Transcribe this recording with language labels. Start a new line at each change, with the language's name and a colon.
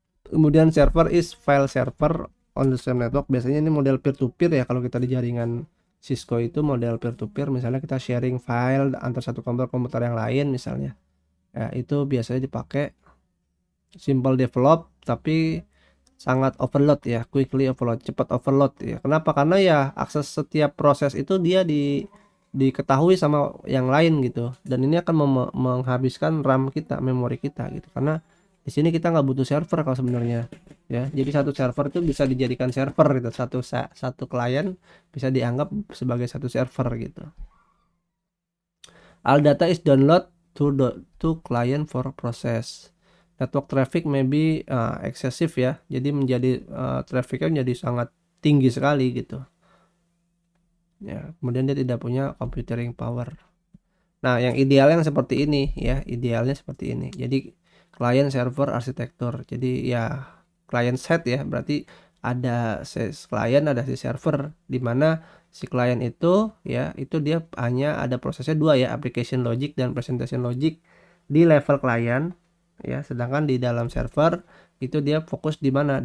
English: Kemudian server is file server on the same network.
Indonesian: Biasanya ini model peer to peer ya, kalau kita di jaringan Cisco itu model peer to peer. Misalnya kita sharing file antar satu komputer yang lain misalnya. Ya, itu biasanya dipakai simple develop tapi sangat overload ya,
English: quickly overload,
Indonesian: cepat overload ya. Kenapa? Karena ya akses setiap proses itu dia diketahui sama yang lain gitu, dan ini akan menghabiskan RAM kita, memori kita gitu. Karena di sini kita nggak butuh server kalau sebenarnya ya. Jadi satu server itu bisa dijadikan server gitu, satu klien bisa dianggap sebagai satu server gitu.
English: All data is download to client for process. Network traffic may be excessive ya.
Indonesian: Jadi menjadi trafficnya menjadi sangat tinggi sekali gitu. Ya, kemudian dia tidak punya computing power. Nah, yang idealnya seperti ini ya, idealnya seperti ini. Jadi client server arsitektur. Jadi ya client side ya, berarti ada si client, ada si server, di mana si client itu ya, itu dia hanya ada prosesnya dua ya, application logic dan presentation logic di level client ya, sedangkan di dalam server itu dia fokus di mana?